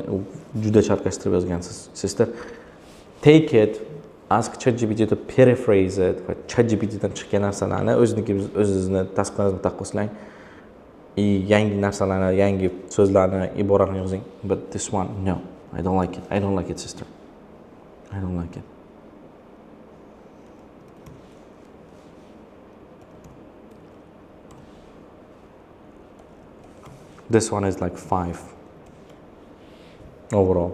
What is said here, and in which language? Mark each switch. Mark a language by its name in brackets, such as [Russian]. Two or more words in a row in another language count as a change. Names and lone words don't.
[Uzbek] Juda chalkashtirib yozgansiz, sister. [English] Take it, ask ChatGPT to paraphrase it. [Uzbek] ChatGPTdan chiqqan narsalarni o'zingizni tasdiqlaringizni taqqoslang. Yangi narsalarni, yangi so'zlarni, iboralarni yozing. [English] But this one, no, I don't like it. I don't like it, sister. I don't like it. This one is like 5 overall.